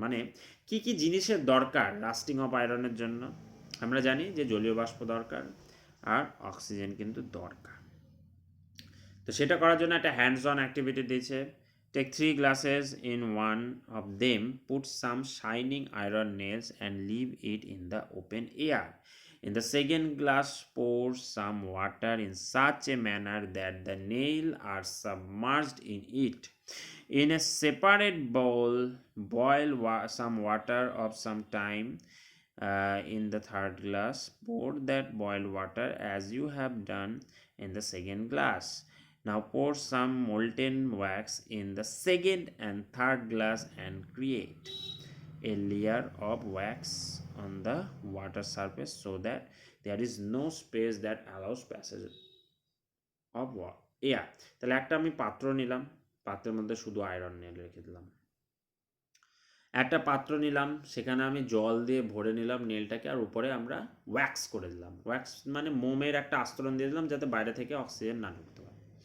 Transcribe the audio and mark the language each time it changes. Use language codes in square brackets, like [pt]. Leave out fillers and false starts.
[bn] মানে কি কি জিনিসের দরকার রাস্টিং অফ আয়রনের জন্য? আমরা জানি যে জলীয় বাষ্প দরকার আর অক্সিজেন কিন্তু দরকার। তো সেটা করার জন্য একটা হ্যান্ডস অন অ্যাক্টিভিটি দিয়েছে। [en] Take 3 glasses, in one of them put some shining iron nails and leave it in the open air. In the second glass, pour some water in such a manner that the nails are submerged in it. In a separate bowl, boil some water of some time. In the third glass, pour that boiled water as you have done in the second glass. Now pour some molten wax in the second and third glass and create a layer of wax on the water surface so that there is no space that allows passage of air. [bn] তাহলে একটা আমি পাত্র নিলাম, পাত্রের মধ্যে শুধু iron নিয়ে রেখে দিলাম। একটা পাত্র নিলাম, সেখানে আমি জল দিয়ে ভরে নিলাম নেলটাকে, আর উপরে আমরা ওয়্যাক্স করে দিলাম। ওয়্যাক্স মানে মোমের একটা আস্তরণ দিয়ে দিলাম যাতে বাইরে থেকে অক্সিজেন না ঢুকতে পারে।